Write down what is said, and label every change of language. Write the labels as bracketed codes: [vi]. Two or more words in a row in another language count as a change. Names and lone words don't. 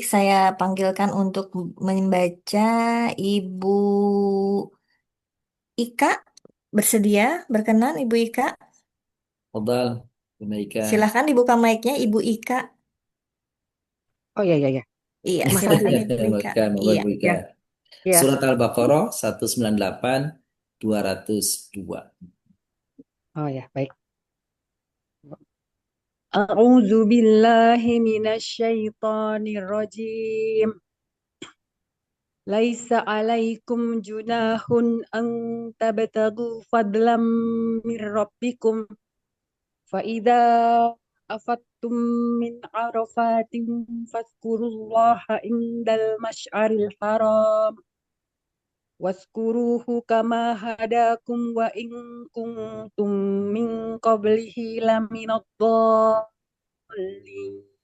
[id] Saya panggilkan untuk membaca Ibu Ika. Bersedia? Berkenan Ibu Ika? Fadal, Bunaika. Silahkan dibuka mic-nya Ibu Ika. Oh, iya, iya, iya. Iya, Masih silahkan bersedia. Ibu Ika. Moga, moga Iya. Ibu Ika. Ya. Ya. Surat Al-Baqarah 198 202. Oh ya, baik. [ar] أعوذ بالله من الشيطان الرجيم. ليس عليكم جناح أن تبتغوا فضلا من ربكم فإذا أفضتم من عرفات فاذكروا الله عند المشعر الحرام واذكروه كما هداكم وإن كنتم من قبله لمن الضالين.